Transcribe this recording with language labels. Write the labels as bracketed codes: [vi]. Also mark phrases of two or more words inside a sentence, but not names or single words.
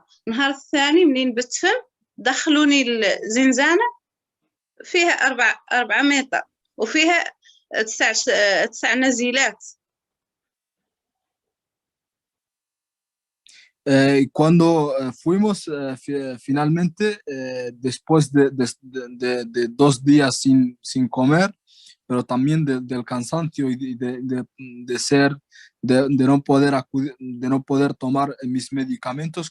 [ar] النهار الثاني منين بتفم دخلوني الزنزانة فيها 4 متر وفيها 9 نزيلات. [es] Cuando fuimos finalmente, después de 2 días sin comer, pero también del cansancio y de no poder tomar mis medicamentos.